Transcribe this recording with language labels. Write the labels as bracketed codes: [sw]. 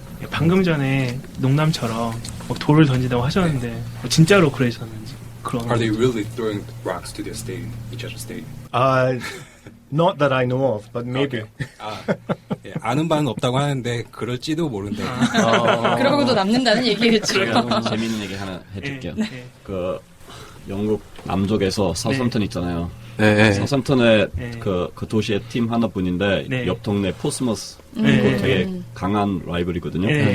[ko] 방금 전에 농담처럼 돌을 던지다고 하셨는데 진짜로 그러셨는지. [en] Are they really throwing rocks to their stadium, each other's stadium? Not that I know of, but maybe. [ko] 예, 아는 바는 없다고 하는데 그럴지도 모른다. 그러고도 남는다는 얘기겠죠. 재미있는 얘기 하나 해줄게요. 그 영국 남쪽에서 사우샘튼 있잖아요. 네. 사우샘튼의 그 도시의 팀 하나뿐인데 옆 동네 포스머스 되게 강한 라이벌이거든요.